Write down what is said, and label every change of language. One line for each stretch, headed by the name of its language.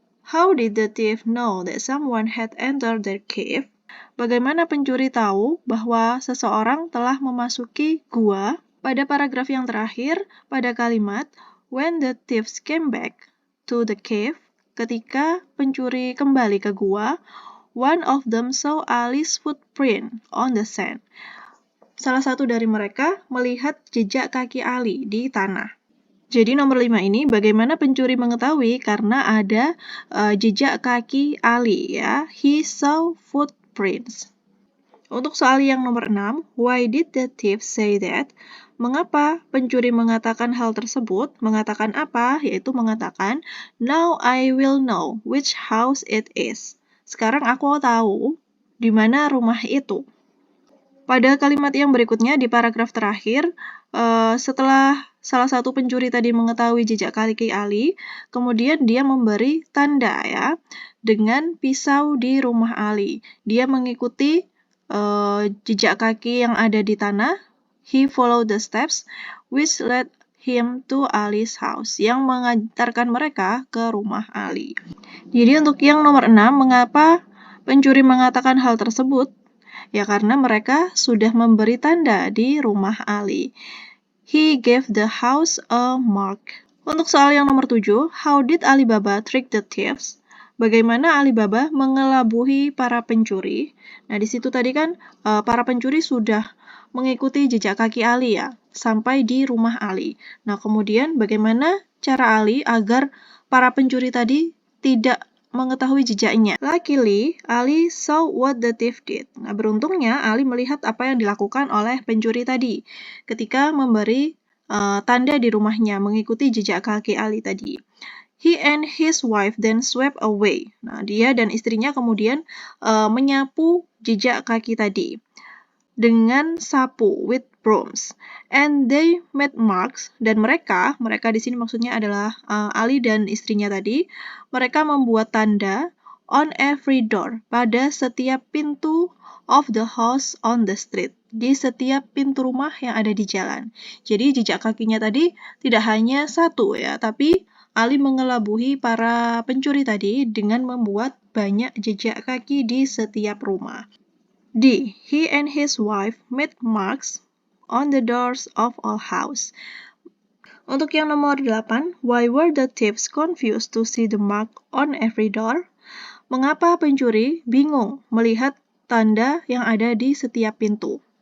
English: How did the thief know that someone had entered their cave?
Indonesian: Bagaimana pencuri tahu bahwa seseorang telah memasuki gua? Pada paragraf yang terakhir, pada kalimat
English: when the thieves came back to the cave,
Indonesian: ketika pencuri kembali ke gua,
English: one of them saw Ali's footprint on the sand.
Indonesian: salah satu dari mereka melihat jejak kaki Ali di tanah. Jadi nomor 5 ini bagaimana pencuri mengetahui karena ada jejak kaki Ali ya.
English: He saw footprints.
Indonesian: Untuk soal yang nomor 6,
English: why did the thief say that?
Indonesian: Mengapa pencuri mengatakan hal tersebut? Mengatakan apa? Yaitu mengatakan,
English: now I will know which house it is.
Indonesian: Sekarang aku tahu di mana rumah itu. Pada kalimat yang berikutnya di paragraf terakhir, setelah salah satu pencuri tadi mengetahui jejak kaki Ali, kemudian dia memberi tanda ya dengan pisau di rumah Ali. Dia mengikuti jejak kaki yang ada di tanah.
English: He followed the steps which led him to Ali's house,
Indonesian: yang mengantarkan mereka ke rumah Ali. Jadi untuk yang nomor 6, mengapa pencuri mengatakan hal tersebut? Ya karena mereka sudah memberi tanda di rumah Ali.
English: He gave the house a mark.
Indonesian: Untuk soal yang nomor 7,
English: how did Alibaba trick the thieves?
Indonesian: Bagaimana Alibaba mengelabuhi para pencuri? Nah, di situ tadi kan para pencuri sudah mengikuti jejak kaki Ali ya, sampai di rumah Ali. Nah, kemudian bagaimana cara Ali agar para pencuri tadi tidak mengetahui jejaknya?
English: Luckily, Ali saw what the thief did.
Indonesian: Nah, beruntungnya Ali melihat apa yang dilakukan oleh pencuri tadi ketika memberi tanda di rumahnya mengikuti jejak kaki Ali tadi.
English: He and his wife then swept away.
Indonesian: Nah, dia dan istrinya kemudian menyapu jejak kaki tadi dengan sapu
English: with brooms, and they made marks.
Indonesian: Dan mereka di sini maksudnya adalah Ali dan istrinya tadi. Mereka membuat tanda
English: on every door,
Indonesian: pada setiap pintu
English: of the house on the street,
Indonesian: di setiap pintu rumah yang ada di jalan. Jadi jejak kakinya tadi tidak hanya satu ya, tapi Ali mengelabuhi para pencuri tadi dengan membuat banyak jejak kaki di setiap rumah. D.
English: He and his wife made marks on the doors of all house.
Indonesian: Untuk yang nomor 8,
English: why were the thieves confused to see the mark on every door?
Indonesian: Mengapa pencuri bingung melihat tanda yang ada di setiap pintu?